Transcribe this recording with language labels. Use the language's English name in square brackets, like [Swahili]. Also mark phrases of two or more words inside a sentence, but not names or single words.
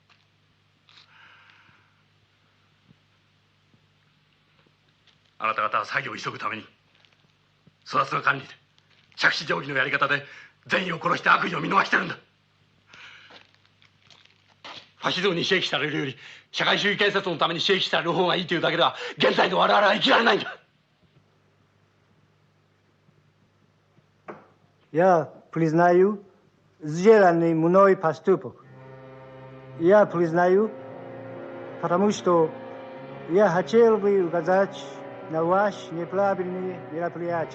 [Japanese] あなた方は作業を急ぐために粗雑な管理で着手定規のやり方で善意を殺して悪意を見逃してるんだ。ファシズムに刺激されるより社会主義建設のために刺激される方がいいというだけでは現在の我々は生きられないんだ。 [Russian] Я признаю сделанный мной поступок. Я признаю, потому что я хотел бы указать на ваши неправильные мероприятия.